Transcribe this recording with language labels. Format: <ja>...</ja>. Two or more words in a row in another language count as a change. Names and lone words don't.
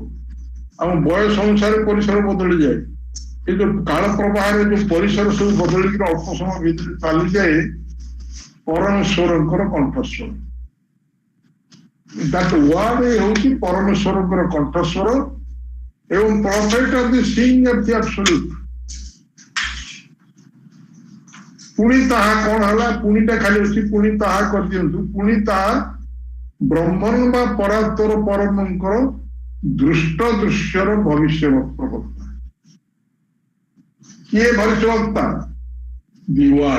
<or>ଆମ ବୟସ ଅନୁସାରେ ପରିସର ବଦଳିଯାଏ। ଏ ଯୋଉ କାଳ ପ୍ରବାହରେ ଯୋଉ ପରିସର ସବୁ ବଦଳିକି ଅଳ୍ପ ସମୟ ଭିତରେ ଚାଲିଯାଏ, ପରମେଶ୍ୱରଙ୍କର କଣ୍ଠସ୍ୱର।</or> <en>That word</en> <or>ହେଉଛି ପରମେଶ୍ୱରଙ୍କର କଣ୍ଠସ୍ୱର ଏବଂ</or> <en>prophet of the seeing of the absolute।</en> <or>ପୁଣି ତାହା କଣ ହେଲା? ପୁଣିଟା ଖାଲି ଅଛି, ପୁଣି ତାହା କରିଦିଅନ୍ତୁ। ପୁଣି ତାହା ବ୍ରହ୍ମନ୍ ବା ପରାତ୍ତର ପରମଙ୍କର ଦୃଷ୍ଟ ଦୃଶ୍ୟର ଭବିଷ୍ୟ ପ୍ରବକ୍ତା। କିଏ ଭବିଷ୍ୟବକ୍ତା?</or> <en>the word.</en>